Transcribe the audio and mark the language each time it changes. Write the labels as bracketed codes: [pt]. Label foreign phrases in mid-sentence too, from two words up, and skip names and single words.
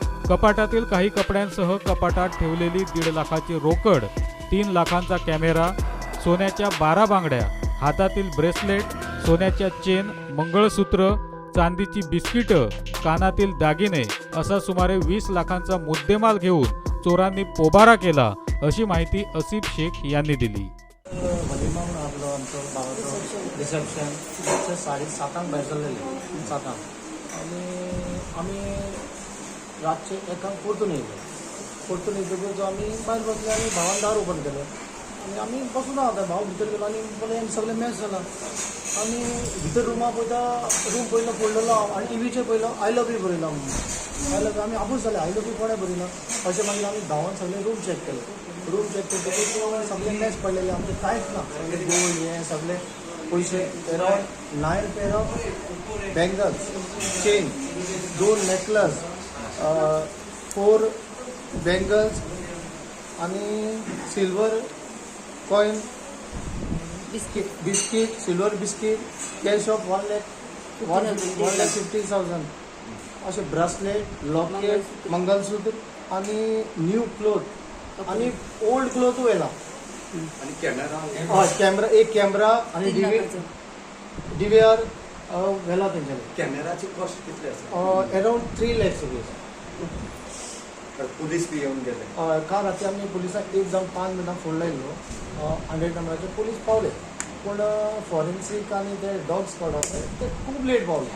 [mr] कपाटातील काही कपड्यांसह कपाटात ठेवलेली 1.5 लाखाची रोकड, 3 लाखांचा कॅमेरा, सोन्याच्या 12 बांगड्या, हातातील ब्रेसलेट, सोन्याच्या चेन, मंगळसूत्र, चांदीची बिस्किटं, कानातील दागिने असा सुमारे 20 लाखांचा मुद्देमाल घेऊन चोरांनी पोबारा केला, अशी माहिती असिफ शेख यांनी दिली. [kok] रिसेप्शन 7:30 भायर सरलेले 7 आनी आमी रातचे एका परतून येयतकूच आमी भायर बसले आनी भावान दार ओपन केलें आनी आमी बसून आसा भाव भितर गेलो आनी पळय सगळें मॅच जाला आनी भितर रूमा पळयता रूम पयलो पडलेलो आनी टीव्हीचेर पयलो [en] I love you [kok] बरयलो [en] I love you [kok] आमी आपूच जालें [en] I love you [kok] कोणें बरयलो अशें मागीर आमी धांवन सगळें रूम चॅक केलें सगळें मॅच पडलेलें आमचें कांयच ना गोल्ड हें सगळें पैसे [en] around 9 pair of bangles, [kok] चेन, 2 नेकलेस, 4 बँगल्स आणि [en] silver coin, biscuit silver biscuit, cash of [kok] 1,50,000 असे ब्रेसलेट, लॉकेट, मंगलसूत्र आणि [en] new cloth [kok] आणि [en] old cloth [kok] व्हेला आणि कॅमेरा कॅमेरा एक कॅमेरा आणि DVR व्हेला तेंच्यानी. कॅमेराची कॉस्ट कितली आसा? [en] around 3 lakhs rupees. [mr] पुलीस बी येऊन गेले [kok] काल राती आमी पुलिसांक 1 जावन 5 मिनटां फोन लायिल्लो 100 नंबराचेर पुलीस पावले पूण फॉरेन्सीक आनी ते [en] dog squad [kok] आसा ते खूब लेट पावले.